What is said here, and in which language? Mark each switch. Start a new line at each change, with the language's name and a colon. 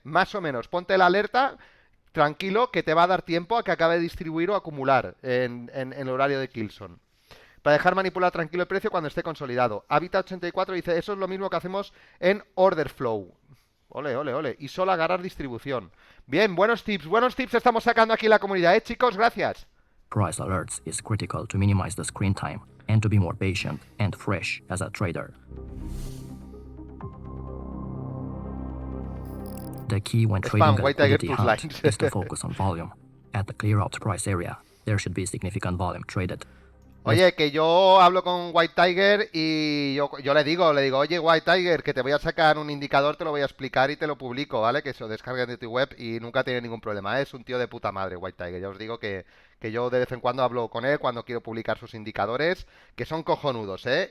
Spanish: Más o menos, ponte la alerta, tranquilo, que te va a dar tiempo a que acabe de distribuir o acumular en el horario de Kilson. Para dejar manipular tranquilo el precio cuando esté consolidado. Habita84 dice, eso es lo mismo que hacemos en Order Flow. Ole. Y solo agarrar distribución. Bien, buenos tips estamos sacando aquí en la comunidad, chicos, gracias.
English: Price alerts is critical to minimize the screen time and to be more patient and fresh as a trader. The key when trading a liquidity hunt is to focus on volume. At the clear out price area, there should be significant volume traded.
Spanish: Oye, que yo hablo con White Tiger y yo le digo, oye White Tiger, que te voy a sacar un indicador, te lo voy a explicar y te lo publico, ¿vale? Que se lo descarguen de tu web y nunca tiene ningún problema. Es un tío de puta madre, White Tiger. Ya os digo que yo de vez en cuando hablo con él cuando quiero publicar sus indicadores, que son cojonudos, ¿eh?